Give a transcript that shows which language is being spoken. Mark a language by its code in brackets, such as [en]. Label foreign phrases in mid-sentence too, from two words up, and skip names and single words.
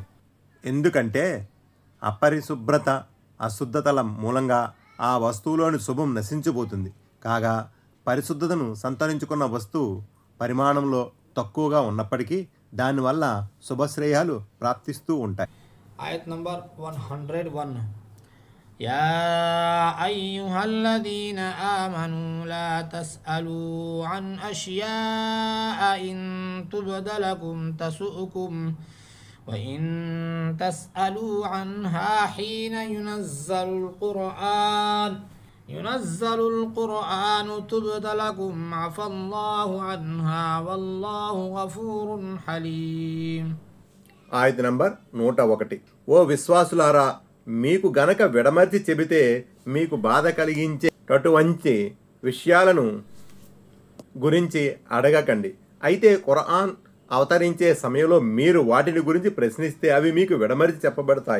[te] ఎందుకంటే అపరిశుభ్రత, అశుద్ధతల మూలంగా ఆ వస్తువులోని శుభం నశించిపోతుంది. కాగా పరిశుద్ధతను సంతరించుకున్న వస్తువు పరిమాణంలో తక్కువగా ఉన్నప్పటికీ దానివల్ల శుభశ్రేయాలు ప్రాప్తిస్తూ ఉంటాయి. Ayat number 101. [ar] يا أيها الذين آمنوا لا تسألوا عن أشياء إن تبد لكم تسؤكم وإن تسألوا عنها حين ينزل القرآن تبد لكم عفى الله عنها والله غفور حليم. [te] ఆయత నంబర్ 101. ఓ విశ్వాసులారా, మీకు గనక విడమర్చి చెబితే మీకు బాధ కలిగించేటటువంటి విషయాలను గురించి అడగకండి. అయితే ఖురాన్ అవతరించే సమయంలో మీరు వాటిని గురించి ప్రశ్నిస్తే అవి మీకు విడమర్చి చెప్పబడతాయి.